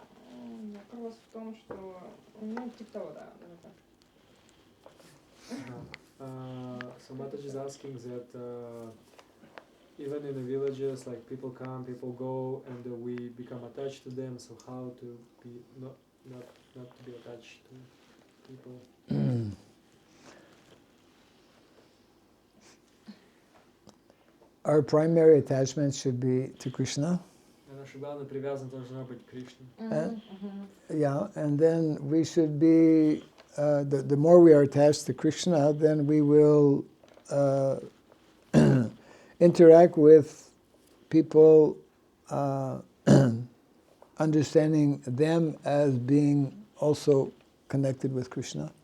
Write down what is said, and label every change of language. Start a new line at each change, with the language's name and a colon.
Russian: Ну, вопрос в том, что, ну, типа того, да,
English: So Mataji is asking that even in the villages, like people come, people go, and we become attached to them. So how to be not to be attached to people? Our primary attachment should be to Krishna.
Russian: Наша главная привязанность должна быть к Кришне.
English: Yeah, and then we should be, the more we are attached to Krishna, then we will interact with people, understanding them as being also connected with Krishna.